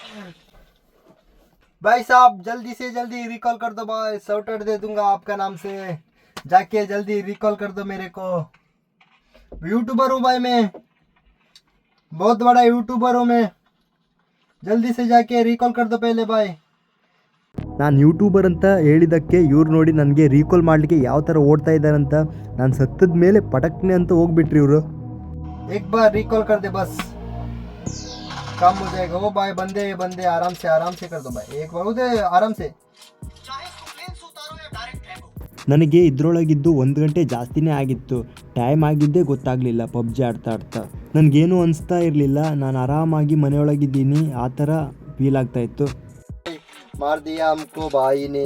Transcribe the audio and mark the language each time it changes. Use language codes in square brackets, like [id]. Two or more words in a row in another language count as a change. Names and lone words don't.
[hi] भाई साहब जल्दी से जल्दी रिकॉल कर दो भाई, शॉर्टकट दे दूंगा आपका नाम से. जाके जल्दी रिकॉल कर दो मेरे को. यूट्यूबर हूँ भाई मैं, बहुत बड़ा यूट्यूबर हूँ मैं. जल्दी से जाके रिकॉल कर दो पहले भाई. [kn] ನಾನು ಯೂಟ್ಯೂಬರ್ ಅಂತ ಹೇಳಿದ್ದಕ್ಕೆ ಇವ್ರು ನೋಡಿ ನನಗೆ ರೀಕಾಲ್ ಮಾಡಲಿಕ್ಕೆ ಯಾವ ಥರ ಓಡ್ತಾ ಇದ್ದಾರಂತ. ನಾನು ಸತ್ತದ ಮೇಲೆ ಪಟಕ್ನೆ ಅಂತ ಹೋಗ್ಬಿಟ್ರಿ ಇವರು. [hi] एक बार रिकॉल कर दे बस, काम हो जाएगा. ओ भाई बंदे आराम से कर दो भाई. एक बार उधर आराम से. [kn] ನನಗೆ ಇದರೊಳಗಿದ್ದು 1 ಗಂಟೆ ಜಾಸ್ತಿನೇ ಆಗಿತ್ತು. ಟೈಮ್ ಆಗಿದ್ದೇ ಗೊತ್ತಾಗಲಿಲ್ಲ ಪಬ್ಜಿ ಆಡ್ತಾ. ನನಗೇನು ಅನಿಸ್ತಾ ಇರಲಿಲ್ಲ. ನಾನು ಆರಾಮಾಗಿ ಮನೆಯೊಳಗಿದ್ದೀನಿ, ಆ ಥರ ಫೀಲ್ ಆಗ್ತಾಯಿತ್ತು. [hi] मार दिया हमको भाई ने.